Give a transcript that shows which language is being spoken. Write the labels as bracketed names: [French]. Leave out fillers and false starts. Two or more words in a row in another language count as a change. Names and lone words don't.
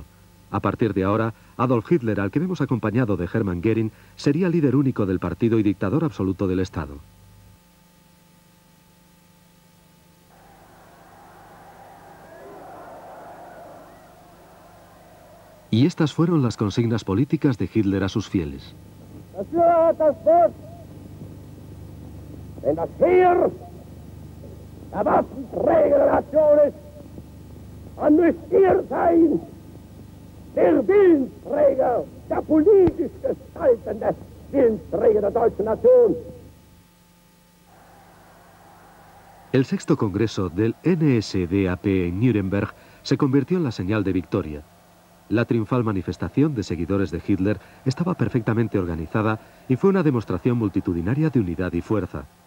[Spanish] A partir de ahora, Adolf Hitler, al que vemos acompañado de Hermann Göring, sería líder único del partido y dictador absoluto del Estado. Y estas fueron las consignas políticas de Hitler a sus fieles. [German] Der Willensträger, der politisch gestaltende Willensträger der deutschen Nation. [Spanish] El sexto congreso del NSDAP en Nuremberg se convirtió en la señal de victoria. La triunfal manifestación de seguidores de Hitler estaba perfectamente organizada y fue una demostración multitudinaria de unidad y fuerza.